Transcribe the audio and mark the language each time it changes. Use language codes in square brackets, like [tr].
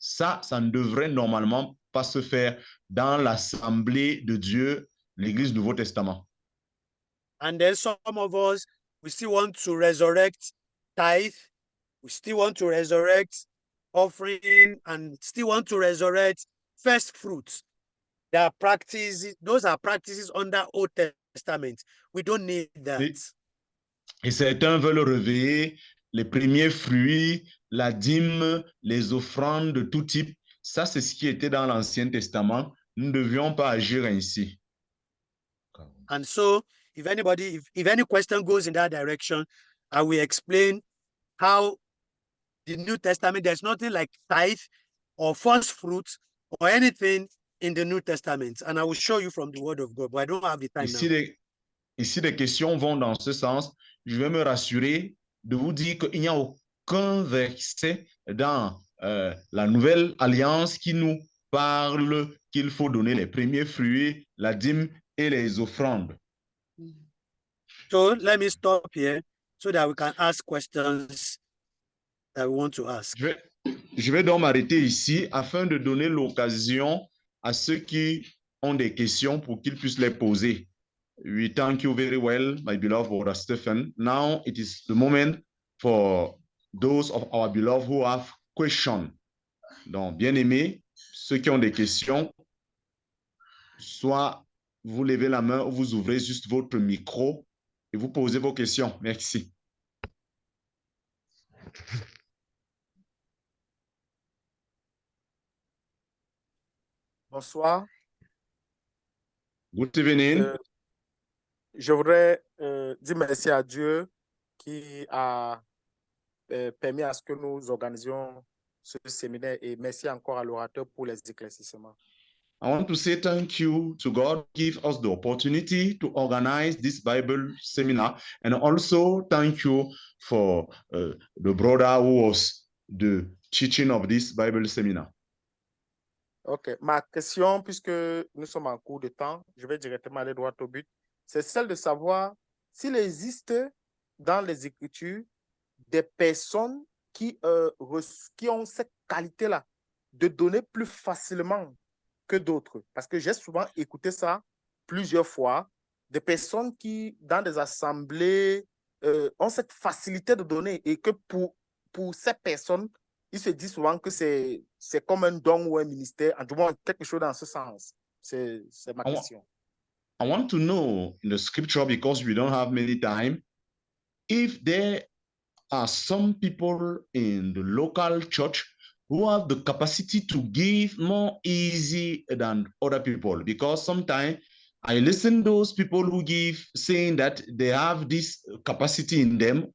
[fr] Ça ne devrait normalement pas se faire dans l'assemblée de Dieu, l'Église du Nouveau Testament. [en] And then some of us, we still want to resurrect tithe. We still want to resurrect offering and still want to resurrect first fruits. There are practices, those are practices under Old Testament. We don't need that. [fr] Et certains veulent réveiller les premiers fruits, la dîme, les offrandes de tout type. Ça, c'est ce qui était dans l'Ancien Testament. Nous ne devions pas agir ainsi. [en] And so, if any question goes in that direction, I will explain how the New Testament, there's nothing like tithe or first fruits or anything in the New Testament. And I will show you from the Word of God, but I don't have the time now. [fr] Ici, les questions vont dans ce sens. Je vais me rassurer de vous dire qu'il n'y a aucun verset dans la Nouvelle Alliance qui nous parle qu'il faut donner les premiers fruits, la dîme et les offrandes. [en] So let me stop here so that we can ask questions that we want to ask. [fr] Je vais donc m'arrêter ici afin de donner l'occasion à ceux qui ont des questions pour qu'ils puissent les poser. [en] We thank you very well, my beloved brother Stephen. Now it is the moment for those of our beloved who have questions. [fr] Donc, bien aimés, ceux qui ont des questions, soit vous levez la main ou vous ouvrez juste votre micro et vous posez vos questions. Merci. Bonsoir. [en] Good evening. [fr] Je voudrais dire merci à Dieu qui a permis à ce que nous organisions ce séminaire et merci encore à l'orateur pour les éclaircissements. [en] I want to say thank you to God, give us the opportunity to organize this Bible seminar, and also thank you for the brother who was the teaching of this Bible seminar. [fr] Ok, ma question, puisque nous sommes en cours de temps, je vais directement aller droit au but, c'est celle de savoir s'il existe dans les Écritures des personnes qui ont cette qualité-là de donner plus facilement que d'autres. Parce que j'ai souvent écouté ça plusieurs fois, des personnes qui, dans des assemblées, ont cette facilité de donner et que pour ces personnes, ils se disent souvent que c'est comme un don ou un ministère, en tout cas quelque chose dans ce sens. C'est ma question. [en] I want to know in the scripture, because we don't have many time, if there are some people in the local church who have the capacity to give more easy than other people. Because sometimes I listen to those people who give saying that they have this capacity in them.